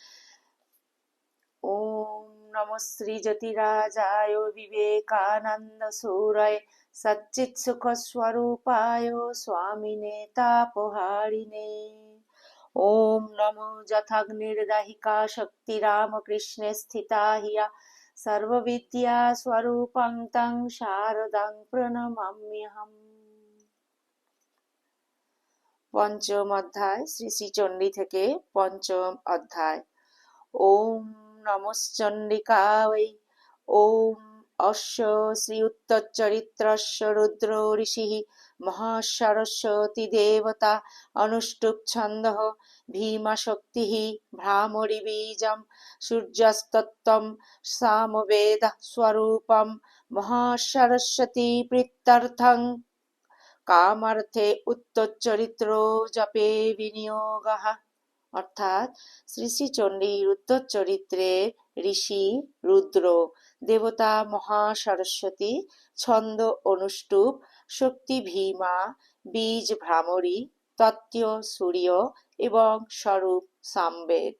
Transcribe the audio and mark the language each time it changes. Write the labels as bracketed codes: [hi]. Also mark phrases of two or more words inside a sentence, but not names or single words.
[sa] ॐ नमः श्री ज्योतिराजाय विवेकानन्द सूराय सच्चित् सुख स्वरूपाय स्वामिने तापहारिणे। ॐ नमो यथाग्निर्दाहिका शक्ति रामकृष्णे स्थिता हिया सर्वविद्या स्वरूपं तं शारदां प्रणमाम्यहम्। [bn] পঞ্চম অধ্যায় শ্রী শ্রী চণ্ডী থেকে পঞ্চম অধ্যায়। [sa] ॐ नमश्चण्डिकाय। ॐ अस्य श्री उत्तरचरित्रस्य रुद्र ऋषिः महासरस्वती देवता अनुष्टुप् छन्दः भीमाशक्तिः भ्रामरी बीजम् सूर्यस्तत्त्वम् सामवेद स्वरूपम् महासरस्वती प्रीत्यर्थं कामार्थे उत्तरचरित्र जपे विनियोगः। [bn] অর্থাৎ শ্রী শ্রী চণ্ডীর উত্তর চরিত্রের ঋষি রুদ্র, দেবতা মহাসরস্বতী, ছন্দ অনুষ্টুপ, শক্তি ভীমা, বীজ ভ্রামরী, তত্ত্ব সূর্য এবং স্বরূপ সামবেদ।